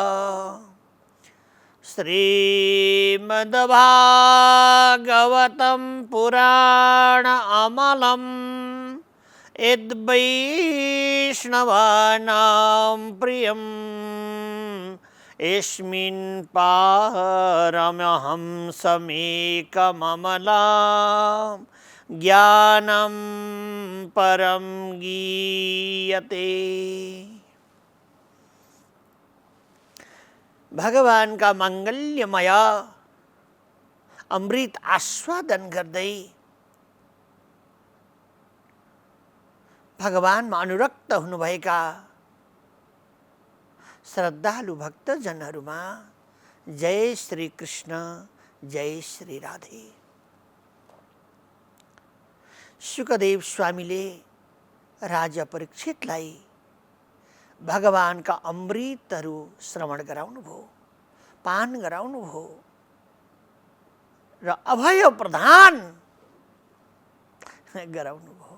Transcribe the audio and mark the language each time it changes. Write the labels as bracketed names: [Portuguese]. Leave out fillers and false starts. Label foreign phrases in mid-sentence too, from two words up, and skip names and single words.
[Sanskrit] श्रीमद्भागवतं पुराण अमलं यद्वैष्णवानां प्रियम् यस्मिन् पारमहंसमेकममलां ज्ञानं परं गीयते। [Nepali] भगवान का मंगल्यमय अमृत आस्वादन गर्दै भगवानमा अनुरक्त हुनुभएका श्रद्धालु भक्तजनहरूमा जय श्री कृष्ण, जय श्री राधे। सुखदेव स्वामीले राजा परीक्षितलाई भगवानका अमृतहरू श्रवण गराउनुभयो, पान गराउनुभयो र अभय प्रदान गराउनुभयो।